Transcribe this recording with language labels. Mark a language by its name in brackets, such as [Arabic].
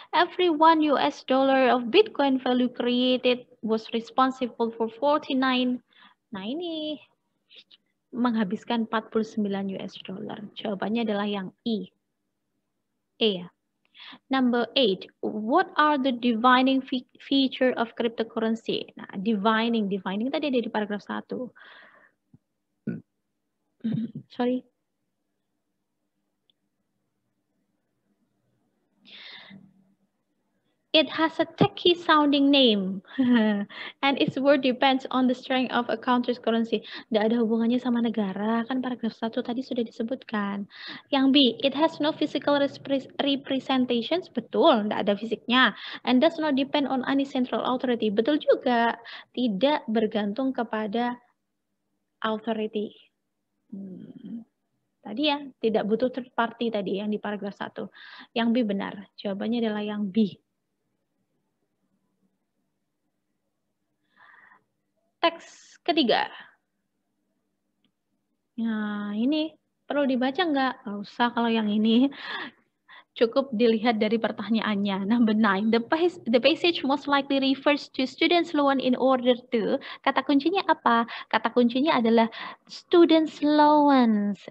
[English] Every $1 of Bitcoin value created was responsible for 49. [Indonesian] Nah, ini menghabiskan 49 US dollar. Jawabannya adalah yang E. E ya. [English] Number 8, what are the defining feature of cryptocurrency? [Indonesian] Nah, defining tadi ada di paragraf 1. [English] Sorry. It has a techy sounding name and its word depends on the strength of a country's currency. [Indonesian] Tidak ada hubungannya sama negara, kan paragraf 1 tadi sudah disebutkan. Yang B, [English] it has no physical representations, [Indonesian] betul, tidak ada fisiknya. [English] And does not depend on any central authority, [Indonesian] betul juga. Tidak bergantung kepada authority. Tadi ya, tidak butuh third party tadi yang di paragraf 1. Yang B benar, jawabannya adalah yang B. Teks ketiga. Nah, ini perlu dibaca nggak? Nggak usah kalau yang ini. Cukup dilihat dari pertanyaannya. [English] Number 9, the passage most likely refers to students' loan in order to. [Indonesian] Kata kuncinya apa? Kata kuncinya adalah students' loans.